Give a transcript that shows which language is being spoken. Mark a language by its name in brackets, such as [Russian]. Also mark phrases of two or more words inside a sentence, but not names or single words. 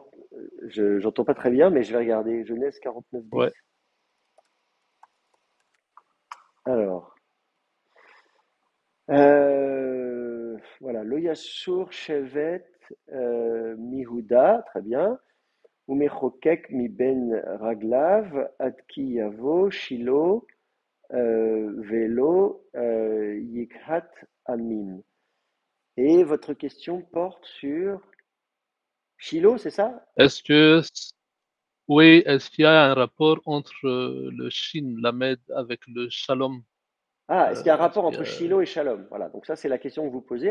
[French] J'entends pas très bien, mais je vais regarder. Genèse 49.10. ouais. Alors, Voilà, [Hebrew] לא יסור שבט מיהודה, [French] très bien. [Hebrew] ומחוקק מבין רגליו, עד כי יבא, שילה, ולו, יקהת עמים. [French] Et votre question porte sur Shiloh, c'est ça? Est-ce que, oui, est-ce qu'il y a un rapport entre le Shin, la Med, avec le Shalom? Ah, est-ce qu'il y a un Est-ce rapport qu'il y entre a... Shiloh et Shalom? Voilà, donc ça c'est la question que vous posez.